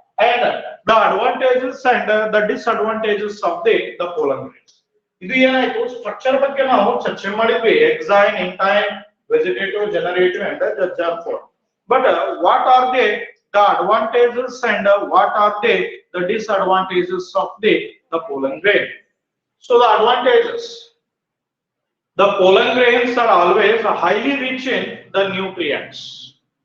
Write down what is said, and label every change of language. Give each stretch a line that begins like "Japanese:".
English: And the advantages and the disadvantages of the pollen grains.
Kannada: ಇದು ಏನಾಯ್ತು? Structure ಬಗ್ಗೆ ನಾವು ಚರ್ಚೆ ಮಾಡಿದ್ವಿ.
English: Exine, intine, vegetative, generative and the germ form. But what are the advantages and what are the disadvantages of the pollen grain? So the advantages: the pollen grains are always highly rich in the nutrients.